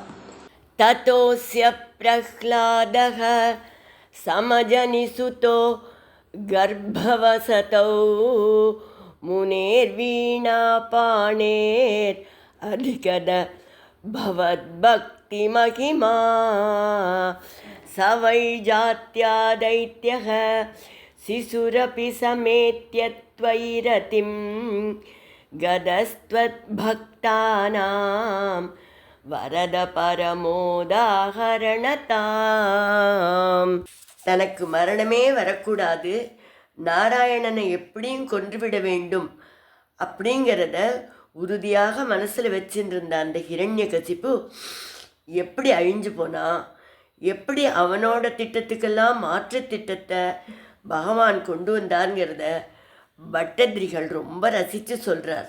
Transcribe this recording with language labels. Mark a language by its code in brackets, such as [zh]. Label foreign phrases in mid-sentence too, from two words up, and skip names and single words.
[sa] ततोऽस्य प्रह्लादः समजनिसुतो गर्भवशतो मुनेर्वीणापाणेर् अधिगत भवद्भक्तिमहिमा. स वै जात्या दैत्यः शिशुरपि समेत्य त्वयिरतिं. गदस्त्वद्भक्तानां वरद परमोदाहरणताम्. [ta] தனக்கு மரணமே வரக்கூடாது, நாராயணனை எப்படியும் கொன்றுவிட வேண்டும் அப்படிங்கிறத உறுதியாக மனசில் வச்சுருந்த அந்த ஹிரண்யகசிப்பு எப்படி அழிஞ்சு போனா, எப்படி அவனோட திட்டத்துக்கெல்லாம் மாற்று திட்டத்தை பகவான் கொண்டு வந்தாருங்கிறத பட்டத்ரிகள் ரொம்ப ரசித்து சொல்கிறார்.